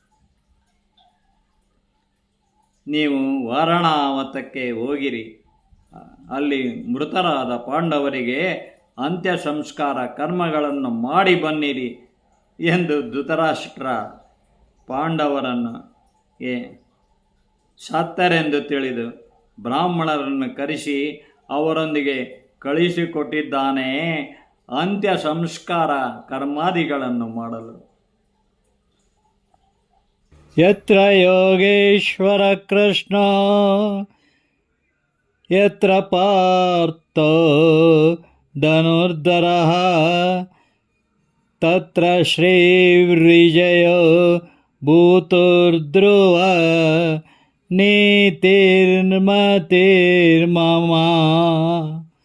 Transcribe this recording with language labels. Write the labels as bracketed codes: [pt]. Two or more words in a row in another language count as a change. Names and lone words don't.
[kn] ನೀವು ವಾರಣಾವತಕ್ಕೆ ಹೋಗಿರಿ, ಅಲ್ಲಿ ಮೃತರಾದ ಪಾಂಡವರಿಗೆ ಅಂತ್ಯ ಸಂಸ್ಕಾರ ಕರ್ಮಗಳನ್ನು ಮಾಡಿ ಬನ್ನಿರಿ ಎಂದು ಧೃತರಾಷ್ಟ್ರ ಪಾಂಡವರನ್ನು ಸತ್ತರೆಂದು ತಿಳಿದು ಬ್ರಾಹ್ಮಣರನ್ನು ಕರೆಸಿ ಅವರೊಂದಿಗೆ ಕಳಿಸಿಕೊಟ್ಟಿದ್ದಾನೆ ಅಂತ್ಯ ಸಂಸ್ಕಾರ ಕರ್ಮಾದಿಗಳನ್ನು ಮಾಡಲು. [sa] ಯತ್ರ ಯೋಗೇಶ್ವರ ಕೃಷ್ಣ ಯತ್ರ ಪಾರ್ಥೋ ಧನುರ್ಧರಃ ತತ್ರ ಶ್ರೀರ್ವಿಜಯೋ ಭೂತುರ್ಧ್ರುವ ನೀತಿರ್ಮತಿರ್ಮಮ.